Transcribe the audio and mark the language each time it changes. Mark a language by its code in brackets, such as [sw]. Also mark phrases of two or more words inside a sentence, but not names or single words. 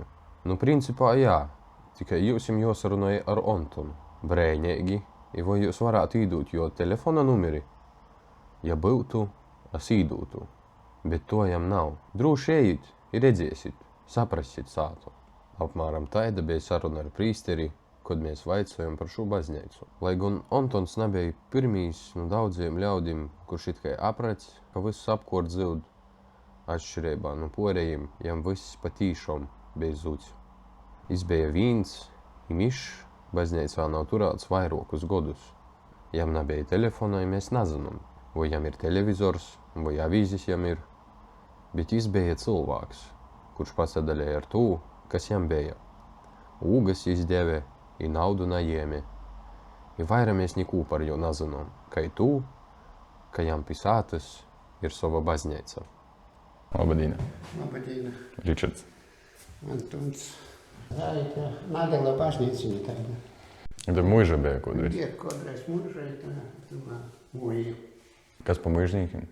[ltg] Principā jā, tikai jūsim jāsarunāja ar Ontonu. Brēņīgi, I vai jūs varētu īdūt jo telefona numeri? Ja būtu, es īdūtu, bet to jam nav. Drūši ejit, I redzēsit, saprasit sātu. Apmēram taida bija saruna ar prīsteri, kad mēs vaicojam par šo baznīcu. Lai gan Antons nebija pirmīs no daudziem ļaudīm, kurš it kā aprec, ka viss apkort zūd, atšķirībā no porējiem, jam viss patīšām bija zūds. Jis bija viens, mišs, baznīca vēl nav turēts vairākus godus. Jam nebija telefona, ja mēs nezinām, vai jam ir televizors, vai avīzes jam ir. Bet jis bija cilvēks, kurš pasadalīja ar to, kas jam bija. Ūgas jis deve, i naudu najiemi. I vaira mēs nikū par jo nezinām, kai tu, ka jam pisātas ir sava baznīca. Labadīna. Labadīna. Ričards. Antons. Tā Nagala baznīciņa tāda. Tad mūža bija kodreiz. Ir kodreiz mūža, tā mūja. Kas pa mūžnīkiem?